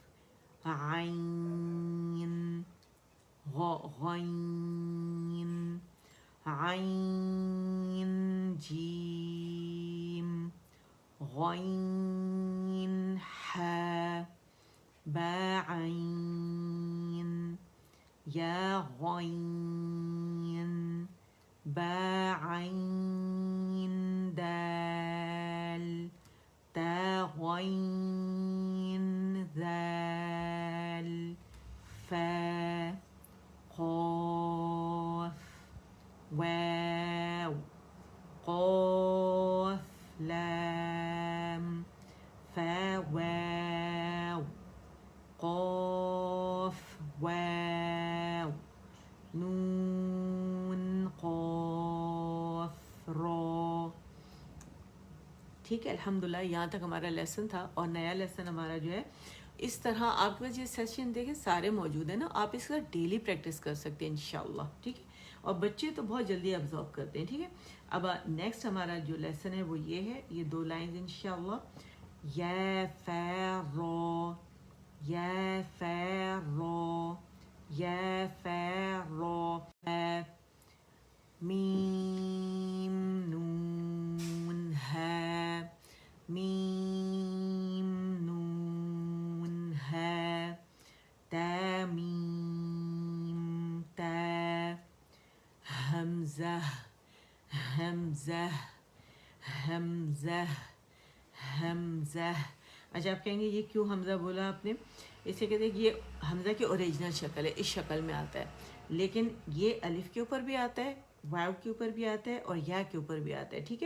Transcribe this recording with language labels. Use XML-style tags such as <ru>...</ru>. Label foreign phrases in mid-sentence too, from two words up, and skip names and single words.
<ur>عین غین عین جیم غین ح با عین یا غین با عین دال تا غین ذال فا قاف واو قاف لام فا واو قاف واو نون قاف را. ٹھیک ہے, الحمدللہ یہاں تک ہمارا لیسن تھا. اور نیا لیسن ہمارا جو ہے اس طرح آپ کے پاس یہ سیشن دیکھیں سارے موجود ہیں نا, آپ اس کا ڈیلی پریکٹس کر سکتے ہیں انشاءاللہ, ٹھیک ہے. اور بچے تو بہت جلدی ابزارو کرتے ہیں, ٹھیک ہے. اب نیکسٹ ہمارا جو لیسن ہے وہ یہ ہے, یہ 2 لائنز انشاءاللہ. یا فا را یا فا را یا فا را میم نون ها میم نون ها تا میم تا حمزہ حمزہ حمزہ حمزہ. اچھا آپ کہیں گے یہ کیوں حمزہ بولا آپ نے؟ اسے کہتے ہیں کہ یہ حمزہ کی اوریجنل شکل ہے, اس شکل میں آتا ہے, لیکن یہ الف کے اوپر بھی آتا ہے, واو کے اوپر بھی آتا ہے, اور یا کے اوپر بھی آتا ہے, ٹھیک ہے.</ur>